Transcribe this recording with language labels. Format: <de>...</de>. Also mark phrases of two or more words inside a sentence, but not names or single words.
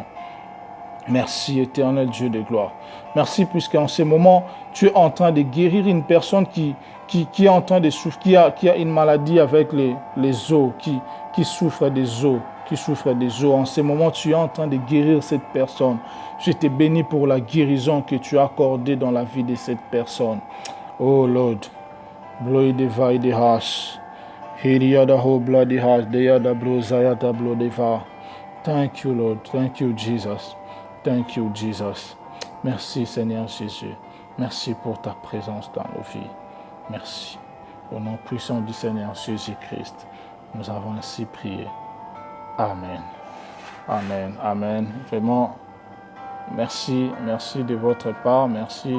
<fr>Merci, éternel Dieu de gloire. Merci puisqu'en ce moment, tu es en train de guérir une personne qui est en train de souffrir, qui a une maladie avec les os, qui souffre des os, En ce moment, tu es en train de guérir cette personne. Je te bénis pour la guérison que tu as accordée dans la vie de cette personne. Oh Lord, bloy de vai de hash. Hiriada ho bloody hash, deyada bro zayata blo deva.</fr> <en>Thank you, Lord. Thank you, Jesus. Thank you, Jesus.</en> <fr>Merci, Seigneur Jésus. Merci pour ta présence dans nos vies. Merci. Au nom puissant du Seigneur Jésus-Christ, nous avons ainsi prié. Amen. Amen. Amen. Vraiment, merci. Merci de votre part. Merci.</fr>